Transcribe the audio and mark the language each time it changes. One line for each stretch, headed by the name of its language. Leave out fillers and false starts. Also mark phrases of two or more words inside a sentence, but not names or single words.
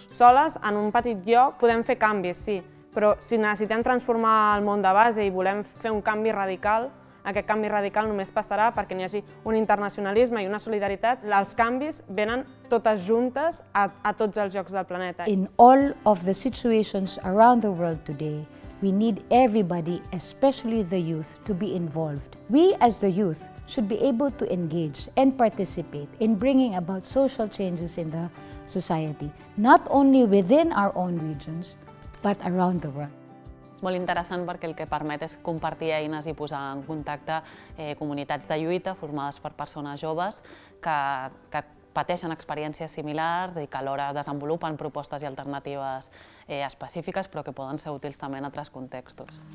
Catalan: Soles, en un petit lloc, podem fer canvis, sí, però si necessitem transformar el món de base i volem fer un canvi radical, aquest canvi radical només passarà perquè n'hi hagi un internacionalisme i una solidaritat. Els canvis venen totes juntes a tots els llocs del planeta.
English: In all of the situations around the world today, we need everybody, especially the youth, to be involved. We as the youth should be able to engage and participate in bringing about social changes in the society, not only within our own regions, but around the world.
Catalan: És molt interessant perquè el que permet és compartir eines i posar en contacte comunitats de lluita formades per persones joves que pateixen experiències similars i que alhora desenvolupen propostes i alternatives específiques però que poden ser útils també en altres contextos.